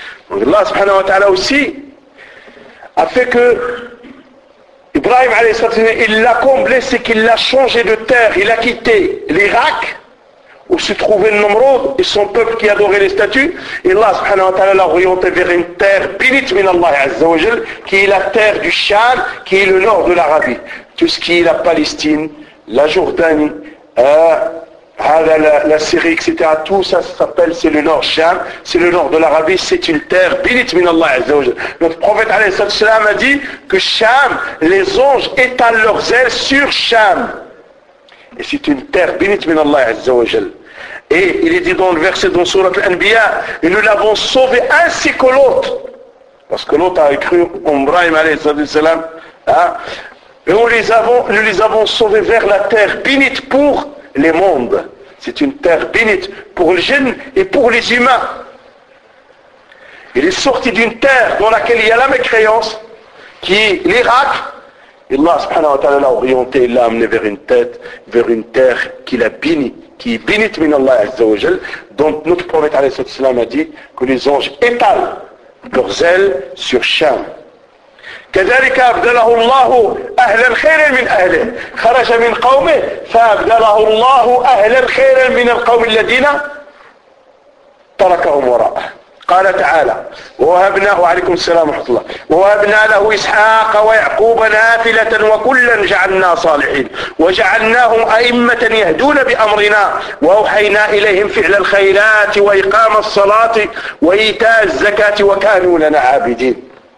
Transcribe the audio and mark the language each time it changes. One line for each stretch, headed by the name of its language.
French: الله سبحانه وتعالى aussi a fait que Ibrahim عليه الصلاه والسلام il l'a comblé qu'il l'a changé de terre il a quitté l'Irak où se trouvait le Nomrod et son peuple qui adorait les statues et Allah سبحانه وتعالى l'a orienté vers une terre bénite
Arabic: من الله عز وجل
French: qui est la terre du Sham qui est le nord de l'Arabie tout ce qui est la Palestine, la Jordanie, la Syrie, etc. Tout ça s'appelle, c'est le nord Sham, c'est le nord de l'Arabie, c'est une terre bénite
Arabic: min Allah Azza wa Jalla.
French: Notre prophète alayhi salatu wassalam a dit que Sham, les anges étalent leurs ailes sur Sham. Et c'est une terre bénite
Arabic: min Allah Azza wa Jalla.
French: Et il est dit dans le verset dans Surat al-Anbiya, et nous l'avons sauvé ainsi que l'autre. Parce que l'autre a écrit Ibrahim alayhi salatu wassalam, Et nous les avons sauvés vers la terre bénite pour les mondes. C'est une terre bénite pour les djinns et pour les humains. Il est sorti d'une terre dans laquelle il y a la mécréance, qui est l'Irak, Allah subhanahu wa ta'ala l'a orienté, l'a amené vers une terre qu'il a bénie, qui est bénite
Arabic: min Allah azza wa jal,
French: dont notre prophète alayhi salam a dit que les anges étalent leurs ailes sur Sham.
Arabic: كذلك أبدله الله أهل الخير من أهله خرج من قومه فأبدله الله أهل الخير من القوم الذين تركهم وراءه قال تعالى ووهبنا وعليكم السلام ورحمة الله ووهبنا له إسحاق ويعقوب نافلة وكلا جعلنا صالحين وجعلناهم أئمة يهدون بأمرنا وأوحينا إليهم فعل الخيرات وإقام الصلاة وإيتاء الزكاة وكانوا لنا عابدين